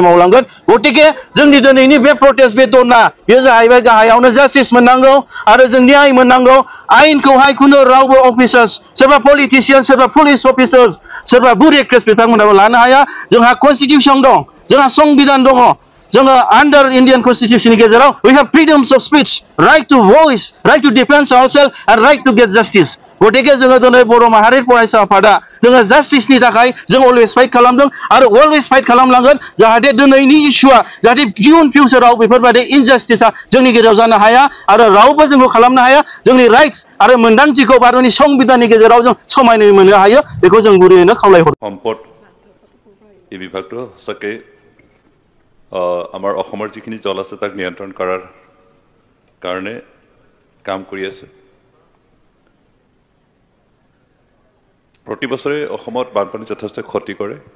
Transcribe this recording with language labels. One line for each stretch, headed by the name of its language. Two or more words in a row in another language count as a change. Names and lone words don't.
Bodo: मावलांगोन गतिके जोंनि दिनैनि बे प्रोटेस्ट बे धरना बेयो जाहैबाय गाहायावनो जास्टिस मोननांगौ आरो जों न्याय मोननांगौ आयेनखौहाय खुनु रावबो अफिसार्स सोरबा पलिटिशियान सोरबा पुलिस अफिसार्स सोरबा बुरेक्ट्रेस बिथांमोनाबो लानो हाया जोंहा कन्स्टिटिउसन दं जोंहा संबिधान दङ जोङो
English: under Indian
Bodo: कन्स्टिटिउसननि गेजेराव
English: we have freedoms of speech right to voice right to defence ourself and right to get justice
Bodo: गतिके जोङो दिनै बर' माहारि फरायसा आफादा जोङो जास्टिसनि थाखाय जों
English: always fight
Bodo: खालामदों आरो
English: always fight
Bodo: खालामलांगोन जाहाथे दिनैनि इस्युआ जाहाथे इयुन फिउचाराव बेफोरबायदि इनजास्टिसा जोंनि गेजेराव जानो हाया आरो रावबो जोंखौ खालामनो हाया जोंनि राइट्स आरो मोनदांथिखौ भारतनि संबिधाननि गेजेराव जों समायनाय मोननो हायो बेखौ जों गुरैयैनो खावलायहरो
Assamese: সম্পদ এই বিভাগটো সকে আমাৰ অসমৰ যিখিনি জল আছে তাক নিয়ন্ত্ৰণ কৰাৰ কাৰণে কাম কৰি আছে প্ৰতি বছৰে অসমত বানপানী যথেষ্ট ক্ষতি কৰে